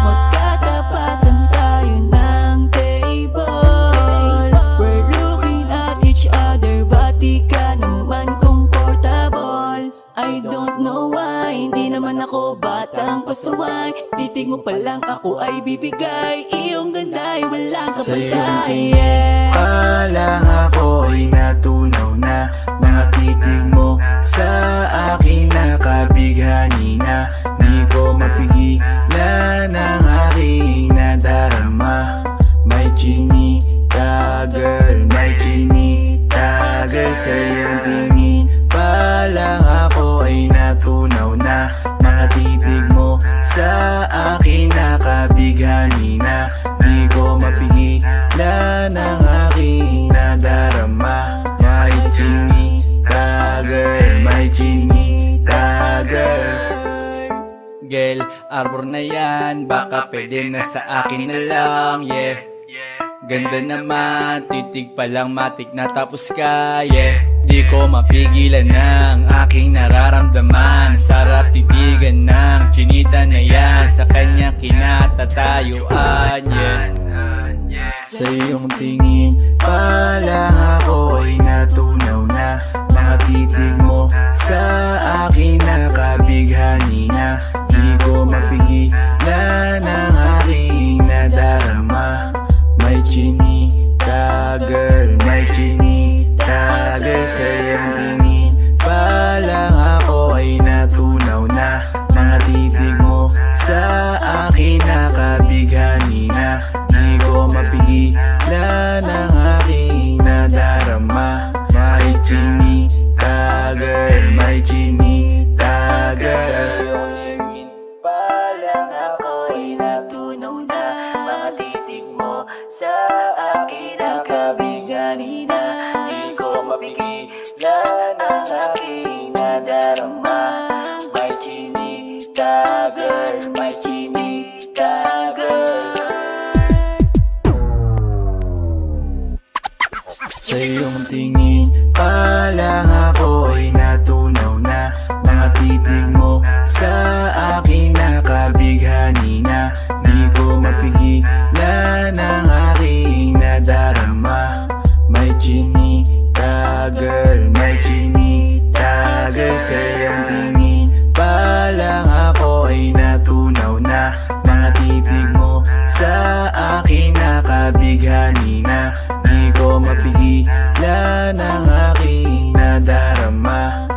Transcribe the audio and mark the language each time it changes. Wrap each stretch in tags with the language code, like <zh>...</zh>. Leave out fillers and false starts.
<tl>Magkatapatan tayo ng table.</tl> <en>We're looking at each other, but</en> <tl>di ka naman</tl> <en>comfortable. I don't know why,</en> <tl>hindi naman ako batang pasuway. Titig mo pa lang ako ay bibigay. Iyong ganda ay walang Sa iyong kapatay. tingin pa lang ako ay natunaw na. Mga titig mo sa akin nakabighani na. Di ko mapigilan ang aking nadarama. May chinita girl, may chinita girl. Sa iyong tingin pa lang ako ay natunaw na. Mga titig mo sa akin nakabighani na. Di ko mapigilan ang aking nadarama. May chinita girl, may chinita girl. Girl, arbor na yan, baka pwede na sa akin na lang, yeah. Ganda naman, titig pa lang matik na tapos ka, yeah. Di ko mapigilan ng aking nararamdaman. Sarap titigan ng chinita na yan. Sa kanya kinatatayuan, yeah. Sa iyong tingin pa lang ako ay natunaw na. Mga titig mo sa akin nakabighani na. Di ko mapigilan ang aking nadarama. May chinita girl, may chinita girl. Sa iyong tingin pa lang ako ay natunaw na. Mga titig mo sa akin nakabighani na. Di ko mapigilan ang aking nadarama. May chinita girl, may chinita girl. Pa lang ako ay natunaw na. Mga titig mo sa akin nakabighani na. Di ko mapigilan ang aking nadarama. May chinita girl, may chinita girl. Sa iyong tingin pa lang ako ay natunaw na. Mga titig mo sa akin nakabighani na. Di ko mapigilan ang aking nadarama. May chinita girl, may chinita girl. Sa iyong tingin pa lang ako ay natunaw na. Mga titig mo sa akin nakabighani na. Di ko mapigilan ang aking nadarama.</tl>